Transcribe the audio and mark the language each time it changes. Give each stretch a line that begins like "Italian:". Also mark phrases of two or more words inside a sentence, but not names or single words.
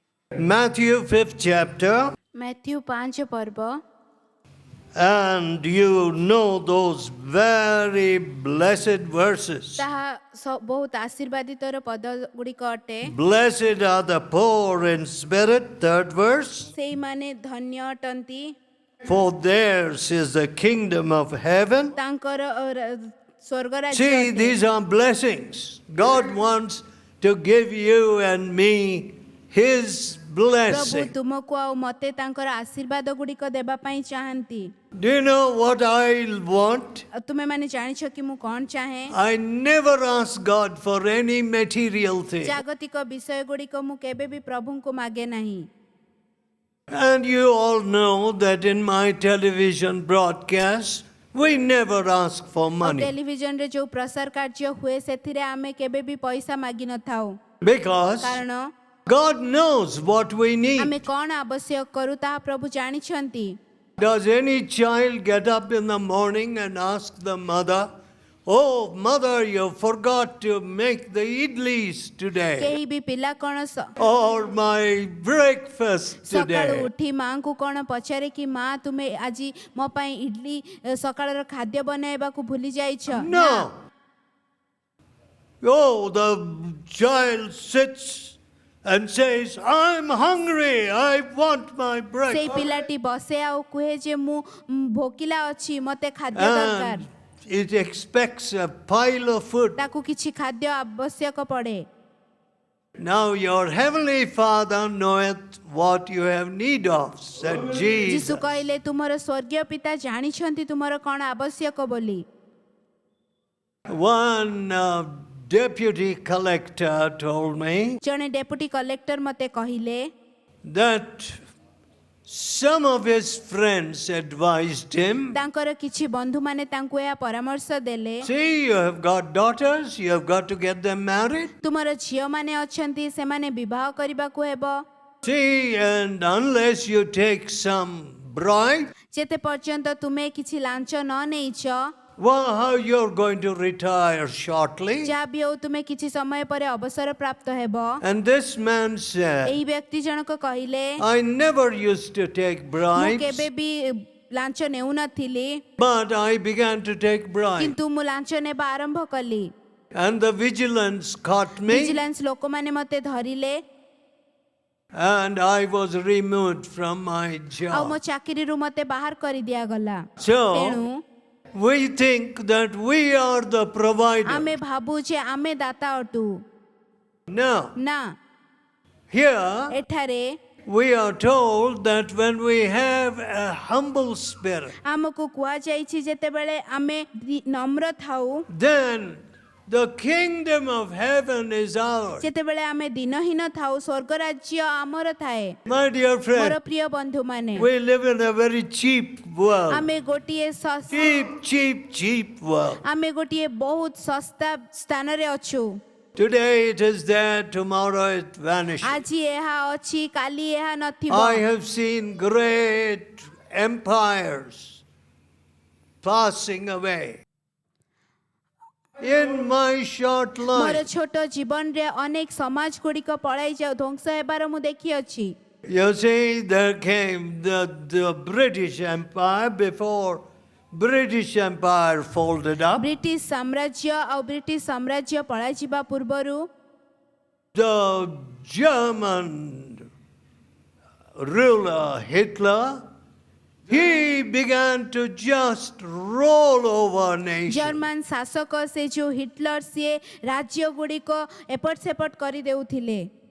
English: Matthew 5th chapter,
Odia: ମୈଥ୍ୟୁ 5 ପର୍ବ
English: and you know those very blessed verses.
Odia: ତାହା ବହୁତ ଆଶୀର୍ବାଦିତର ପଦ ଗୁଡ଼ିକ ଅଟେ।
English: Blessed are the poor in spirit, third verse,
Odia: ସେଇମାନେ ଧନ୍ୟ ଅଟନ୍ତି,
English: for theirs is the kingdom of heaven.
Odia: ତାଙ୍କର ସ୍ୱର୍ଗ ରାଜ୍ୟ
English: See,
Odia: ଅଟେ।
English: these are blessings. God wants to give you and me His
Odia: ପ୍ରଭୁ
English: blessing.
Odia: ତୁମକୁ ଆଉ ମତେ ତାଙ୍କର ଆଶୀର୍ବାଦ ଗୁଡ଼ିକ ଦେବା ପାଇଁ ଚାହାନ୍ତି।
English: Do you know what I want?
Odia: ତୁମେମାନେ ଜାଣିଛ କି ମୁଁ କ'ଣ ଚାହେଁ?
English: I never ask God for any material thing.
Odia: ଜାଗତିକ ବିଷୟ ଗୁଡ଼ିକ ମୁଁ କେବେ ବି ପ୍ରଭୁଙ୍କୁ ମାଗେ ନାହିଁ।
English: And you all know that in my television broadcast, we never ask for money.
Odia: ଟେଲିଭିଜନରେ ଯୋଉ ପ୍ରସାର କାର୍ଯ୍ୟ ହୁଏ ସେଥିରେ ଆମେ କେବେ ବି ପଇସା ମାଗି ନଥାଉ,
English: Because
Odia: କାରଣ
English: God knows what we need.
Odia: ଆମେ କ'ଣ ଆବଶ୍ୟକ କରୁ ତାହା ପ୍ରଭୁ ଜାଣିଛନ୍ତି।
English: Does any child get up in the morning and ask the mother, "Oh, mother, you forgot to make the idlis today,
Odia: କେହି ବି ପିଲା କ'ଣ
English: or my breakfast
Odia: ସକାଳୁ
English: today"?
Odia: ଉଠି ମାଙ୍କୁ କ'ଣ ପଚାରେ କି ମା ତୁମେ ଆଜି ମୋ ପାଇଁ ଇଡଲି ସକାଳର ଖାଦ୍ୟ ବନାଇବାକୁ ଭୁଲି ଯାଇଛ?
English: No. Oh, the child sits and says, "I'm hungry, I want my
Odia: ସେଇ
English: breakfast."
Odia: ପିଲାଟି ବସେ ଆଉ କୁହେ ଯେ ମୁଁ ଭୋକିଲା ଅଛି, ମତେ ଖାଦ୍ୟ ଦରକାର।
English: And it expects a pile of food.
Odia: ତାକୁ କିଛି ଖାଦ୍ୟ ଆବଶ୍ୟକ ପଡ଼େ।
English: Now your heavenly Father knoweth what you have need of, said ଯୀଶୁ Jesus.
Odia: କହିଲେ ତୁମର ସ୍ୱର୍ଗୀୟ ପିତା ଜାଣିଛନ୍ତି ତୁମର କ'ଣ ଆବଶ୍ୟକ ବୋଲି।
English: One deputy collector told me
Odia: ଜଣେ
English: deputy collector
Odia: ମତେ କହିଲେ
English: that some of his friends advised him,
Odia: ତାଙ୍କର କିଛି ବନ୍ଧୁମାନେ ତାଙ୍କୁ ଏହା ପରାମର୍ଶ ଦେଲେ,
English: "See, you have got daughters, you have got to get them married.
Odia: ତୁମର ଝିଅମାନେ ଅଛନ୍ତି ସେମାନେ ବିବାହ କରିବାକୁ ହେବ।
English: See, and unless you take some bribe,
Odia: ଯେତେ ପର୍ଯ୍ୟନ୍ତ ତୁମେ କିଛି ଲାଞ୍ଚ ନ ନେଇଛ,
English: well, how you're going to retire shortly?"
Odia: ଯାହା ବି ହଉ ତୁମେ କିଛି ସମୟ ପରେ ଅବସର ପ୍ରାପ୍ତ ହେବ।
English: And this man said,
Odia: ଏହି ବ୍ୟକ୍ତି ଜଣକ କହିଲେ
English: "I never used to take
Odia: ମୁଁ
English: bribes,
Odia: କେବେ ବି ଲାଞ୍ଚ ନେଉନଥିଲି,
English: but I began to take bribes.
Odia: କିନ୍ତୁ ମୁଁ ଲାଞ୍ଚ ନେବା ଆରମ୍ଭ କଲି।
English: And the vigilance caught me,
Odia: ଭିଜିଲାନ୍ସ ଲୋକମାନେ ମତେ ଧରିଲେ
English: and I was removed from my
Odia: ଆଉ ମୋ
English: job.
Odia: ଚାକିରିରୁ ମତେ ବାହାର କରି ଦିଆଗଲା।
English: So,
Odia: ତେଣୁ
English: we think that we are the provider.
Odia: ଆମେ ଭାବୁ ଯେ ଆମେ ଦାତା ଅଟୁ।
English: No.
Odia: ନା,
English: Here,
Odia: ଏଠାରେ
English: we are told that when we have a humble spirit,
Odia: ଆମକୁ କୁହାଯାଇଛି ଯେତେବେଳେ ଆମେ ନମ୍ର ଥାଉ,
English: then the kingdom of heaven is ours.
Odia: ଯେତେବେଳେ ଆମେ ଦିନହୀନ ଥାଉ, ସ୍ୱର୍ଗ ରାଜ୍ୟ ଆମର ଥାଏ।
English: My dear
Odia: ମୋର
English: friend,
Odia: ପ୍ରିୟ ବନ୍ଧୁମାନେ,
English: we live in a very cheap world.
Odia: ଆମେ ଗୋଟିଏ
English: Cheap world.
Odia: ଆମେ ଗୋଟିଏ ବହୁତ ଶସ୍ତା ସ୍ଥାନରେ ଅଛୁ।
English: Today it is there, tomorrow it vanishes.
Odia: ଆଜି ଏହା ଅଛି, କାଲି ଏହା ନଥିବ।
English: I have seen great empires passing away. In my short
Odia: ମୋର
English: life,
Odia: ଛୋଟ ଜୀବନରେ ଅନେକ ସମାଜ ଗୁଡ଼ିକ ପଳାଇ ଯାଉ ଧ୍ୱଂସ ହେବାର ମୁଁ ଦେଖିଅଛି।
English: you see, there came the British Empire before British Empire folded up.
Odia: ବ୍ରିଟିଶ ସାମ୍ରାଜ୍ୟ ଆଉ ବ୍ରିଟିଶ ସାମ୍ରାଜ୍ୟ ପଳାଇଯିବା ପୂର୍ବରୁ
English: The German ruler Hitler, he began to just roll over nations.
Odia: ଜର୍ମାନ ଶାସକ ସେ ଯୋଉ ହିଟଲର ସିଏ ରାଜ୍ୟ ଗୁଡ଼ିକ ଏପଟ ସେପଟ କରିଦେଉଥିଲେ,